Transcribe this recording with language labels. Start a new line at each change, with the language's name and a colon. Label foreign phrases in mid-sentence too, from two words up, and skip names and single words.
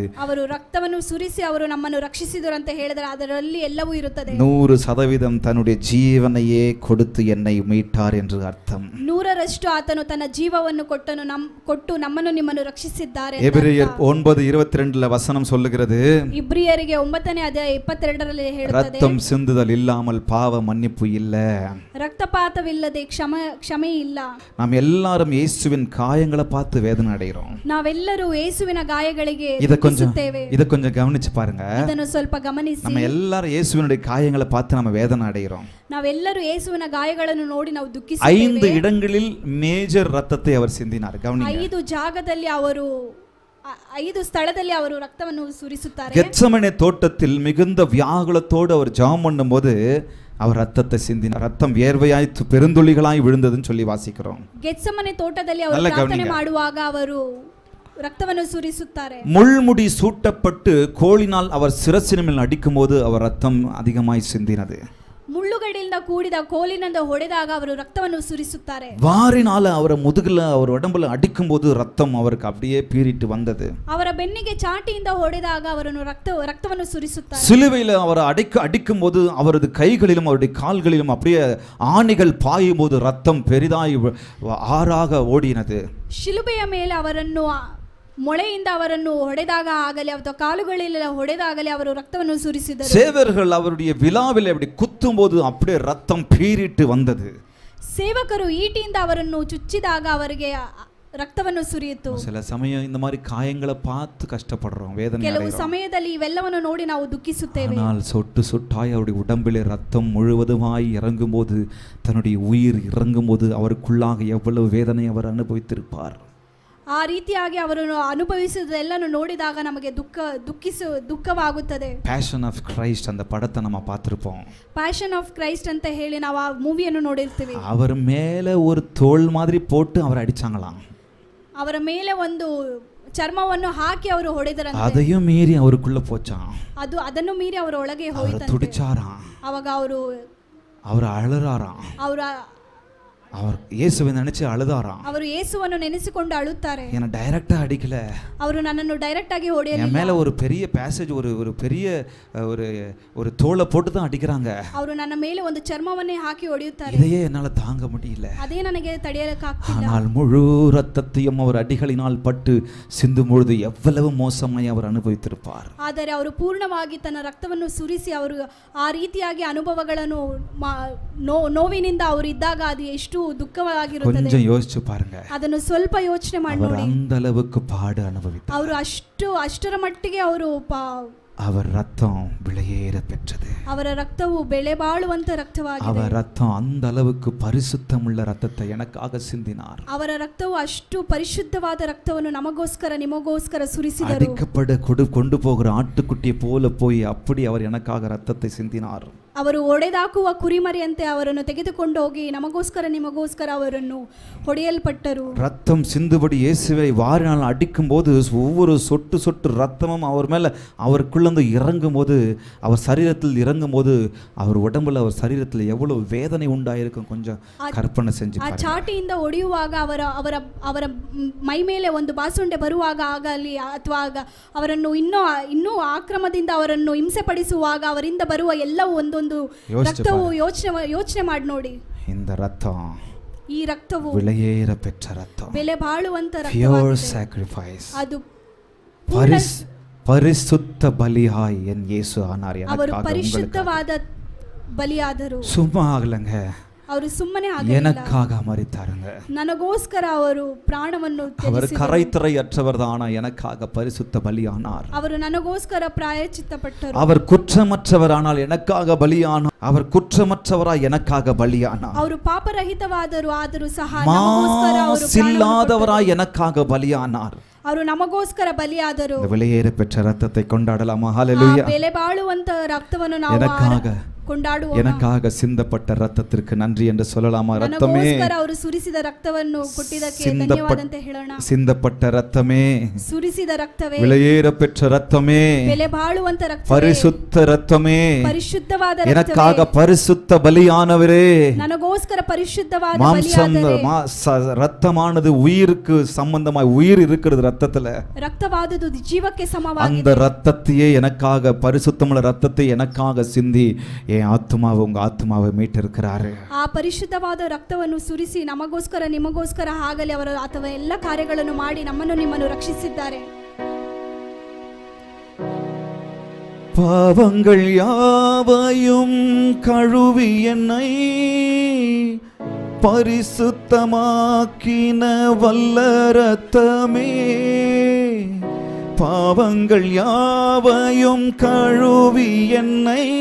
Kannada: ಅವರು ರಕ್ತವನ್ನು ಸುರಿಸಿ ಅವರು ನಮ್ಮನ್ನು ರಕ್ಷಿಸಿದರು ಅಂತ ಹೇಳಿದರೆ ಅದರಲ್ಲಿ ಎಲ್ಲವೂ ಇರುತ್ತದೆ.
Tamil: 100% தன்னுடைய ஜீவனையே கொடுத்து என்னை மீட்டார் என்று அர்த்தம்.
Kannada: 100% ಆತನು ತನ್ನ ಜೀವವನ್ನು ಕೊಟ್ಟು ನಮ್ಮನ್ನು ನಿಮ್ಮನ್ನು ರಕ್ಷಿಸಿದ್ದಾರೆ.
Tamil: எபிரேயர் 9:22 வசனம் சொல்லுகிறது,
Kannada: ಇಬ್ರಿಯರಿಗೆ 9ನೇ ಅಧ್ಯಾಯ 22ರಲ್ಲಿ ಹೇಳುತ್ತದೆ,
Tamil: ரத்தம் சிந்துதல் இல்லாமல் பாவ மன்னிப்பு இல்ல.
Kannada: ರಕ್ತಪಾತವಿಲ್ಲದೆ ಕ್ಷಮೆ ಇಲ್ಲ.
Tamil: நாம் எல்லாரும் இயேசுவின் காயங்களை பார்த்து வேதனை அடைகிறோம்.
Kannada: ನಾವೆಲ್ಲರೂ ಯೇಸುವಿನ ಗಾಯಗಳಿಗೆ
Tamil: இத கொஞ்சம் கவனிச்சு பாருங்க.
Kannada: ಇದನ್ನು ಸ್ವಲ್ಪ ಗಮನಿಸಿ.
Tamil: நம்ம எல்லாரும் இயேசுவினுடைய காயங்களை பார்த்து நம்ம வேதனை அடைகிறோம்.
Kannada: ನಾವೆಲ್ಲರೂ ಯೇಸುವಿನ ಗಾಯಗಳನ್ನು ನೋಡಿ ನಾವು ದುಃಖಿಸುತ್ತೇವೆ.
Tamil: 5 இடங்களில் மேஜர் ரத்தத்தை அவர் சிந்தினார். கவனிங்க,
Kannada: 5 ಜಾಗದಲ್ಲಿ ಅವರು 5 ಸ್ಥಳದಲ್ಲಿ ಅವರು ರಕ್ತವನ್ನು ಸುರಿಸುತ್ತಾರೆ.
Tamil: கெத்செமனே தோட்டத்தில் மிகுந்த வியாகுலத்தோடு அவர் ஜெபம் பண்ணும்போது அவர் ரத்தத்தை சிந்தினார். ரத்தம் வியர்வையாய் பெருந்துளிகளாய் விழுந்ததுன்னு சொல்லி வாசிக்கிறோம்.
Kannada: ಗೆತ್ಸೆಮನೆ ತೋಟದಲ್ಲಿ ಅವರು ಪ್ರಾರ್ಥನೆ ಮಾಡುವಾಗ ಅವರು ரத்தವನ್ನು ಸುರಿಸುತ್ತಾರೆ.
Tamil: முள்முடி சூட்டப்பட்டு கோலினால் அவர் சிரசின் மேல் அடிக்கும்போது அவர் ரத்தம் அதிகமாய் சிந்தினது.
Kannada: ಮುಳ್ಳುಗಳಿಂದ ಕೂಡಿದ ಕೋಲಿನಿಂದ ಹೊಡೆದಾಗ ಅವರು ರಕ್ತವನ್ನು ಸುರಿಸುತ್ತಾರೆ.
Tamil: வாரினால அவரை முதுகுல அவர் உடம்புல அடிக்கும்போது ரத்தம் அவருக்கு அப்படியே பீறிட்டு வந்தது.
Kannada: ಅವರ ಬೆನ್ನಿಗೆ ಚಾಟಿಯಿಂದ ಹೊಡೆದಾಗ ಅವರನ್ನು ರಕ್ತವನ್ನು ಸುರಿಸುತ್ತಾರೆ.
Tamil: சிலுவையில் அவர் அடிக்கும்போது அவரது கைகளிலும் அவருடைய கால்களிலும் அப்படியே ஆணிகள் பாயும் போது ரத்தம் பெரிதாய் ஆறாக ஓடினது.
Kannada: ಶಿಲುಬೆಯ ಮೇಲೆ ಅವರನ್ನು ಮೊಳೆಯಿಂದ ಅವರನ್ನು ಹೊಡೆದಾಗ ಆಗಲಿ ಅಥವಾ ಕಾಲುಗಳಿಲ್ಲ ಹೊಡೆದಾಗಲಿ ಅವರು ರಕ್ತವನ್ನು ಸುರಿಸಿದರು.
Tamil: ಸೇವಕರು அவருடைய விலாவில் அப்படி குத்தும்போது அப்படியே ரத்தம் பீறிட்டு வந்தது.
Kannada: ಸೇವಕರು ಈಟಿಯಿಂದ ಅವರನ್ನು ಚುಚ್ಚಿದಾಗ ಅವರಿಗೆ ರಕ್ತವನ್ನು ಸುರಿಯಿತು.
Tamil: சில சமயம் இந்த மாதிரி காயங்களை பார்த்து கஷ்டப்படுறோம், வேதனை
Kannada: ಕೆಲವು
Tamil: அடைகிறோம்.
Kannada: ಸಮಯದಲ್ಲಿ ಇವೆಲ್ಲವನ್ನು ನೋಡಿ ನಾವು ದುಃಖಿಸುತ್ತೇವೆ.
Tamil: ஆனால் சொட்டு சொட்டாய் அவருடைய உடம்பிலே ரத்தம் முழுவதுமாய் இறங்கும்போது, தன்னுடைய உயிர் இறங்கும்போது அவருக்குள்ளாக எவ்வளவு வேதனை அவர் அனுபவித்திருப்பார்.
Kannada: ಆ ರೀತಿಯಾಗಿ ಅವರನ್ನು ಅನುಭವಿಸುವುದೆಲ್ಲನೂ ನೋಡಿದಾಗ ನಮಗೆ ದುಃಖವಾಗುತ್ತದೆ.
Tamil: ಪ್ಯಾಷನ್ ಆಫ್ ಕ್ರೈಸ್ಟ್ அந்த படத்தை நம்ம பார்த்திருப்போம்.
Kannada: ಪ್ಯಾಷನ್ ಆಫ್ ಕ್ರೈಸ್ಟ್ ಅಂತ ಹೇಳಿ ನಾವು ಆ ಮೂವಿಯನ್ನು ನೋಡಿರ್ತೀವಿ.
Tamil: அவர் மேலே ஒரு தோல் மாதிரி போட்டு அவர் அடிச்சாங்களாம்.
Kannada: ಅವರ ಮೇಲೆ ಒಂದು ಚರ್ಮವನ್ನು ಹಾಕಿ ಅವರು ಹೊಡೆದರಂತೆ.
Tamil: அதையும் மீறி அவருக்குள்ள போச்சாம்.
Kannada: ಅದನ್ನು ಮೀರಿ ಅವರ ಒಳಗೆ ಹೋಯಿತಂತೆ.
Tamil: ತುಡಿಚಾರಾம்.
Kannada: ಅವಾಗ ಅವರು
Tamil: ಅಳರಾರಾம். அவர் இயேசுவை நினைச்சு அழுதாராம்.
Kannada: ಅವರು ಯೇಸುವನ್ನು ನೆನೆಸಿಕೊಂಡು ಅಳುತ್ತಾರೆ.
Tamil: என்ன டைரக்டா அடிக்கல,
Kannada: ಅವರು ನನ್ನನ್ನು ಡೈರೆಕ್ಟ್ ಆಗಿ ಹೊಡೆಯಲಿಲ್ಲ.
Tamil: என் மேல ஒரு பெரிய பேசேஜ் ஒரு பெரிய ஒரு தோலை போட்டு தான் அடிக்கறாங்க.
Kannada: ಅವರು ನನ್ನ ಮೇಲೆ ಒಂದು ಚರ್ಮವನ್ನೇ ಹಾಕಿ ಹೊಡೆಯುತ್ತಾರೆ.
Tamil: இதையே என்னால தாங்க முடியல.
Kannada: ಅದೇ ನನಗೆ ತಡೆಯಲಿಕ್ಕಾಗ್ತಿಲ್ಲ.
Tamil: ஆனால் முழு ரத்தத்தையும் அவர் அடிகளினால் பட்டு சிந்தும் பொழுது எவ்வளவு மோசமாய் அவர் அனுபவித்திருப்பார்.
Kannada: ಆದರೆ ಅವರು ಪೂರ್ಣವಾಗಿ ತನ್ನ ರಕ್ತವನ್ನು ಸುರಿಸಿ ಅವರು ಆ ರೀತಿಯಾಗಿ ಅನುಭವಗಳನ್ನು ನೋವಿನಿಂದ ಅವರು ಇದ್ದಾಗ ಅದು ಎಷ್ಟು ದುಃಖವಾಗಿರುತ್ತದೆ.
Tamil: கொஞ்சம் யோசிச்சு பாருங்க.
Kannada: ಅದನ್ನು ಸ್ವಲ್ಪ ಯೋಚನೆ ಮಾಡಿ ನೋಡಿ.
Tamil: அந்த அளவுக்கு பாடு அனுபவித்தார்.
Kannada: ಅವರು ಅಷ್ಟರ ಮಟ್ಟಿಗೆ ಅವರು
Tamil: அவர் ரத்தம் விலையேற பெற்றது.
Kannada: ಅವರ ರಕ್ತವು ಬೆಲೆ ಬಾಳುವಂತ ರಕ್ತವಾಗಿದೆ.
Tamil: அவர் ரத்தம் அந்த அளவுக்கு பரிசுத்தமுள்ள ரத்தத்தை எனக்காக சிந்தினார்.
Kannada: ಅವರ ರಕ್ತವು ಅಷ್ಟು ಪರಿಶುದ್ಧವಾದ ರಕ್ತವನ್ನು ನಮಗೋಸ್ಕರ ನಿಮಗೋಸ್ಕರ ಸುರಿಸಿದರು.
Tamil: அடிக்கப்பட கொண்டு போகிற ஆட்டுக்குட்டியை போல போய் அப்படி அவர் எனக்காக ரத்தத்தை சிந்தினார்.
Kannada: ಅವರು ಒಡೆದಾಕುವ ಕುರಿಮರಿಯಂತೆ ಅವರನ್ನು ತೆಗೆದುಕೊಂಡು ಹೋಗಿ ನಮಗೋಸ್ಕರ ನಿಮಗೋಸ್ಕರ ಅವರನ್ನು ಹೊಡೆಯಲ್ಪಟ್ಟರು.
Tamil: ரத்தம் சிந்துபடி இயேசுவை வாரினால் அடிக்கும் போது ஒவ்வொரு சொட்டு சொட்டு ரத்தமும் அவர் மேல அவருக்குள்ளந்து இறங்கும் போது, அவர் சரீரத்தில் இறங்கும் போது, அவர் உடம்புல அவர் சரீரத்தில் எவ்வளவு வேதனை உண்டாயிருக்கும் கொஞ்சம் கற்பனை செஞ்சு
Kannada: ಆ ಚಾಟಿಯಿಂದ ಹೊಡೆಯುವಾಗ ಅವರ ಅವರ ಅವರ ಮೈ ಮೇಲೆ ಒಂದು ಬಾಸುಂಡೆ ಬರುವಾಗ ಆಗಲಿ ಅಥವಾ ಅವರನ್ನು ಇನ್ನೂ ಆಕ್ರಮದಿಂದ ಅವರನ್ನು ಹಿಂಸೆ ಪಡಿಸುವಾಗ ಅವರಿಂದ ಬರುವ ಎಲ್ಲವೂ ಒಂದೊಂದು ರಕ್ತವು ಯೋಚನೆ ಮಾಡಿ ನೋಡಿ.
Tamil: இந்த ரத்தம்,
Kannada: ಈ ರಕ್ತವು
Tamil: விலையேற பெற்ற ரத்தம்,
Kannada: ಬೆಲೆ ಬಾಳುವಂತ
English: pure sacrifice,
Kannada: ಅದು
Tamil: பரிசுத்த பலியாய் என் இயேசு ஆனார் எனக்காக.
Kannada: ಅವರು ಪರಿಶುದ್ಧವಾದ ಬಲಿಯಾದರು.
Tamil: சும்மா ಆಗலங்க,
Kannada: ಅವರು ಸುಮ್ಮನೆ ಆಗಲಿಲ್ಲ,
Tamil: எனக்காக மரித்தாருங்க.
Kannada: ನನಗೋಸ್ಕರ ಅವರು ಪ್ರಾಣವನ್ನು
Tamil: அவர்
Kannada: ತ್ಯಜಿಸಿದರು.
Tamil: கரைத்திரையற்றவர் தானா எனக்காக பரிசுத்த பலியானார்.
Kannada: ಅವರು ನನಗೋಸ್ಕರ ಪ್ರಾಯಶ್ಚಿತ್ತಪಟ್ಟರು.
Tamil: அவர் குற்றமற்றவரானால் எனக்காக பலியானார். அவர் குற்றமற்றவராய் எனக்காக பலியானார்.
Kannada: ಅವರು ಪಾಪರಹಿತವಾದರು, ಆದರೂ ಸಹ ನಮಗೋಸ್ಕರ ಅವರು
Tamil: மாசில்லாதவராய் எனக்காக பலியானார்.
Kannada: ಅವರು ನಮಗೋಸ್ಕರ ಬಲಿಯಾದರು.
Tamil: இந்த விலையேற பெற்ற ரத்தத்தை கொண்டாடலாமா? ஹalleluya.
Kannada: ಬೆಲೆ ಬಾಳುವಂತ ರಕ್ತವನ್ನು ನಾವು ಕೊಂಡಾಡುವ,
Tamil: எனக்காக சிந்தப்பட்ட ரத்தத்திற்கு நன்றி என்று சொல்லலாமா? ரத்தமே,
Kannada: ಅವರು ಸುರಿಸಿದ ರಕ್ತವನ್ನು ಕೊಟ್ಟಿದ್ದಕ್ಕೆ ಧನ್ಯವಾದ ಅಂತ ಹೇಳೋಣ.
Tamil: சிந்தப்பட்ட ரத்தமே,
Kannada: ಸುರಿಸಿದ ರಕ್ತವೇ,
Tamil: விலையேற பெற்ற ரத்தமே,
Kannada: ಬೆಲೆ ಬಾಳುವಂತ ರಕ್ತವೇ,
Tamil: பரிசுத்த ரத்தமே,
Kannada: ಪರಿಶುದ್ಧವಾದ
Tamil: எனக்காக பரிசுத்த பலியானவரே,
Kannada: ನನಗೋಸ್ಕರ ಪರಿಶುದ್ಧವಾದ
Tamil: மாம்சம்
Kannada: ಬಲಿಯಾದರೆ.
Tamil: ரத்தமானது உயிருக்கு சம்பந்தமாய், உயிர் இருக்கிறது ரத்தத்துல,
Kannada: ರಕ್ತವಾದುದು ಜೀವಕ್ಕೆ ಸಮವಾಗಿದೆ.
Tamil: அந்த ரத்தத்தையே எனக்காக, பரிசுத்தமுள்ள ரத்தத்தை எனக்காக சிந்தி என் ஆத்மாவை, உங்க ஆத்மாவை மீட்டிருக்கிறாரு.
Kannada: ಆ ಪರಿಶುದ್ಧವಾದ ರಕ್ತವನ್ನು ಸುರಿಸಿ ನಮಗೋಸ್ಕರ ನಿಮಗೋಸ್ಕರ ಆಗಲಿ ಅವರು ಅಥವಾ ಎಲ್ಲ ಕಾರ್ಯಗಳನ್ನು ಮಾಡಿ ನಮ್ಮನ್ನು ನಿಮ್ಮನ್ನು ರಕ್ಷಿಸಿದ್ದಾರೆ.
Tamil: பாவங்கள் யாவையும் கழுவி என்னை பரிசுத்தமாக்கின வல்ல ரத்தமே, பாவங்கள் யாவையும் கழுவி என்னை